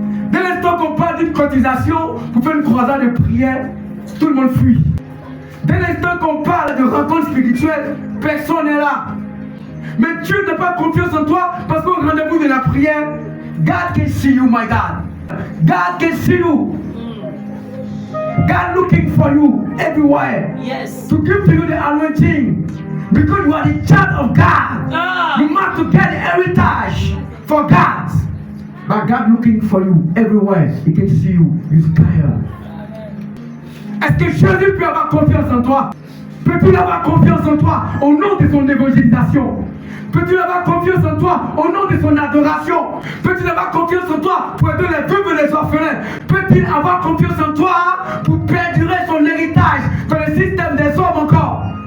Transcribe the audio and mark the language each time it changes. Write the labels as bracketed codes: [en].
[fr] Dès l'instant qu'on parle d'une cotisation pour faire une croisade de prière, tout le monde fuit. Dès l'instant qu'on parle de rencontre spirituelle, personne n'est là. Mais Dieu n'a pas confiance en toi parce qu'au rendez-vous de la prière, [en] God can see you, my God. God can see you. God looking for you everywhere. Yes. To give to you the anointing. Because you are the child of God. You must to get the heritage for God. But God looking for you everywhere. He can see you. He's tired. [fr] Est-ce que Jésus peut avoir confiance en toi? Peux-tu avoir confiance en toi au nom de son évangélisation? Peux-tu avoir confiance en toi au nom de son adoration? Peux-tu avoir confiance en toi pour aider les veuves et les orphelins? Peut-il avoir confiance en toi pour perdurer son héritage dans le système des hommes encore?